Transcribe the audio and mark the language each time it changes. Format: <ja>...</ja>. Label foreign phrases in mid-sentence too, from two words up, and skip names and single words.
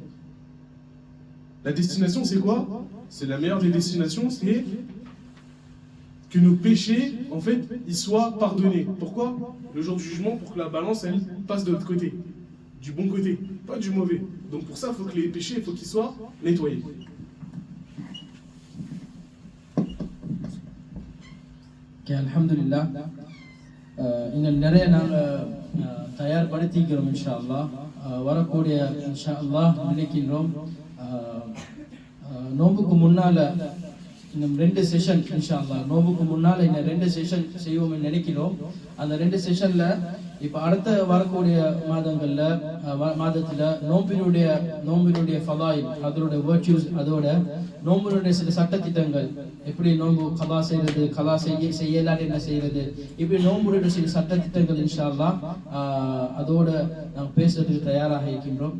<fr>La destination, c'est quoi? C'est la meilleure des destinations, c'est que nos péchés, en fait, ils soient pardonnés. Pourquoi? Le jour du jugement, pour que la balance, elle passe de l'autre côté, du bon côté, pas du mauvais. Donc pour ça, il faut que les péchés, il faut qu'ils soient nettoyés. Okay, alhamdulillah.</fr> <ta>இன்னும் நிறைய நாங்கள் தயார்படுத்திக்கிறோம்</ta> <ar>إن شاء الله.</ar> <ta>வரக்கூடிய</ta> <ar>إن شاء الله</ar> <ta>நினைக்கின்றோம். நோம்புக்கு முன்னால இன்னும் 2 செஷன்</ta> <ar>إن شاء الله.</ar> <ta>நோம்புக்கு முன்னால இன்னும் 2 செஷன் செய்வோம்னு நினைக்கிறோம். அந்த 2 செஷன்ல இப்போ அடுத்த வரக்கூடிய மாதத்துல நோம்பினுடைய ஃபதாயில், அதோட வர்ச்சுஸ், அதோட நோம்பினுடைய சில சட்டத்திட்டங்கள், எப்படி நோம்பு கலா செய்யறது, கலா செய்யலாட்டி என்ன செய்யறது, இப்படி நோம்புடைய சில சட்டத்திட்டங்கள்</ta> <ar>إن شاء الله</ar> <ta>அதோட நாங்கள் பேசுறதுக்கு தயாராக இருக்கின்றோம்.</ta>